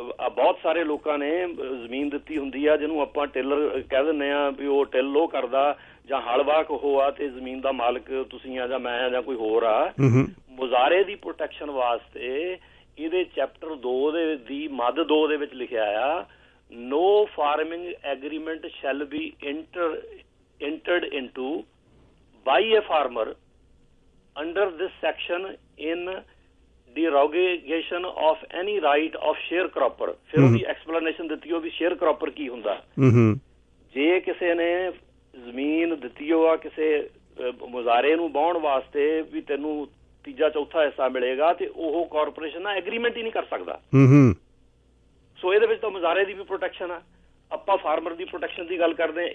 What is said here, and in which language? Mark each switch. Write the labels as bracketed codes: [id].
[pa] ਬਹੁਤ ਸਾਰੇ ਲੋਕਾਂ ਨੇ ਜ਼ਮੀਨ ਦਿੱਤੀ ਹੁੰਦੀ ਆ, ਜਿਹਨੂੰ ਆਪਾਂ ਟਿਲਰ ਕਹਿ ਦਿੰਦੇ ਆ, ਵੀ ਉਹ ਟਿਲ ਉਹ ਕਰਦਾ ਜਾਂ ਹਲਵਾਕ ਉਹ ਆ ਤੇ ਜ਼ਮੀਨ ਦਾ ਮਾਲਕ ਤੁਸੀਂ ਆ ਜਾਂ ਮੈਂ ਆ ਜਾਂ ਕੋਈ ਹੋਰ ਆ। ਮੁਜ਼ਾਹਰੇ ਦੀ ਪ੍ਰੋਟੈਕਸ਼ਨ ਵਾਸਤੇ ਇਹਦੇ ਚੈਪਟਰ 2 ਦੀ ਮੱਧ 2 ਦੇ ਵਿੱਚ ਲਿਖਿਆ ਆ, [en] no farming agreement shall be entered into by a farmer under this section in derogation of any right of sharecropper। [pa] ਫਿਰ ਉਹਦੀ ਐਕਸਪਲੇਨੇਸ਼ਨ ਦਿੱਤੀ ਉਹ ਵੀ sharecropper ਕੀ ਹੁੰਦਾ। ਜੇ ਕਿਸੇ ਨੇ ਜ਼ਮੀਨ ਦਿੱਤੀ ਹੋ ਆ ਕਿਸੇ ਮੁਜ਼ਾਹਰੇ ਨੂੰ ਵਾਹੁਣ ਵਾਸਤੇ ਵੀ ਤੈਨੂੰ ਤੀਜਾ ਚੌਥਾ ਹਿੱਸਾ ਮਿਲੇਗਾ, ਤੇ ਉਹ ਕਾਰਪੋਰੇਸ਼ਨ ਨਾਲ ਐਗਰੀਮੈਂਟ ਹੀ ਨਹੀਂ ਕਰ ਸਕਦਾ। ਸੋ ਇਹਦੇ ਵਿੱਚ ਤਾਂ ਮੁਜ਼ਾਹਰੇ ਦੀ ਵੀ ਪ੍ਰੋਟੈਕਸ਼ਨ ਆ। ਆਪਾਂ ਫਾਰਮਰ ਦੀ ਪ੍ਰੋਟੈਕਸ਼ਨ ਦੀ ਗੱਲ ਕਰਦੇ ਹਾਂ।